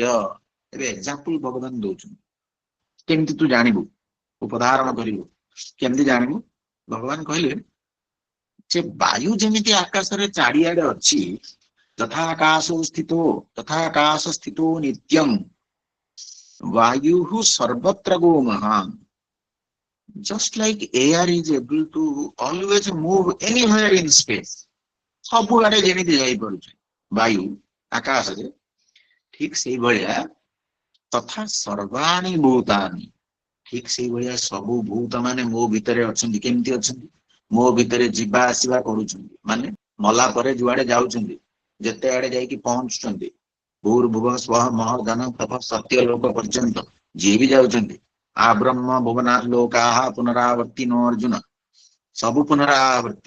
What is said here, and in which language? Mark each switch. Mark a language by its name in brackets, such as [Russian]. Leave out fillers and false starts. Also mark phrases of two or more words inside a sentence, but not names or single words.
[Odia] ଏବେ ଏକ୍ସାମ୍ପଲ ଭଗବାନ ଦଉଛନ୍ତି, କେମିତି ତୁ ଜାଣିବୁ, ଉପଧାରଣ କରିବୁ, କେମିତି ଜାଣିବୁ? ଭଗବାନ କହିଲେ ଯେ ବାୟୁ ଯେମିତି ଆକାଶରେ ଚାରିଆଡେ ଅଛି, [Sanskrit] ଯଥାକାଶ ସ୍ଥିତୋ, ଯଥାକାଶ ସ୍ଥିତୋ ନିତ୍ୟଂ ବାୟୁ ସର୍ବତ୍ର ଗୋ ମହାନ। [English] Just like air is able to always move anywhere in space, [Odia] ସବୁଆଡେ ଯେମିତି ଯାଇପାରୁଛି ବାୟୁ ଆକାଶରେ, ଠିକ ସେଇଭଳିଆ [Sanskrit] ତଥା ସର୍ବାଣୀ ଭୂତାନି, [Odia] ଠିକ ସେଇଭଳିଆ ସବୁ ଭୂତ ମାନେ ମୋ ଭିତରେ ଅଛନ୍ତି। କେମିତି ଅଛନ୍ତି? ମୋ ଭିତରେ ଯିବା ଆସିବା କରୁଛନ୍ତି, ମାନେ ମଲା ପରେ ଯୁଆଡେ ଯାଉଛନ୍ତି, ଯେତେ ଆଡେ ଯାଇକି ପହଞ୍ଚୁଛନ୍ତି, ଭୂର୍ଭୁବ ସ୍ୱଃ ମହର୍ଧନ ତପ ସତ୍ୟ ଲୋକ ପର୍ଯ୍ୟନ୍ତ ଯିଏ ବି ଯାଉଛନ୍ତି, [Sanskrit] ଆ ବ୍ରହ୍ମ ଭୁବନା ଲୋକାଃ ପୁନରାବର୍ତ୍ତି ନ ଅର୍ଜୁନ, [Odia] ସବୁ ପୁନରାବର୍ତ୍ତି।